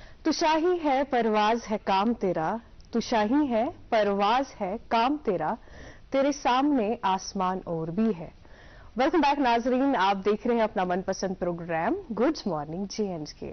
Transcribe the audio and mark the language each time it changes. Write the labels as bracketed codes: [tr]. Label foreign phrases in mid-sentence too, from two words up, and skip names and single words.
[ur] تو شاہی ہے پرواز ہے کام تیرا، تو شاہی ہے پرواز ہے کام تیرا، تیرے سامنے آسمان اور بھی ہے. [en] welcome back [ur] ناظرین، آپ دیکھ رہے ہیں اپنا من پسند پروگرام گڈ مارننگ JNK.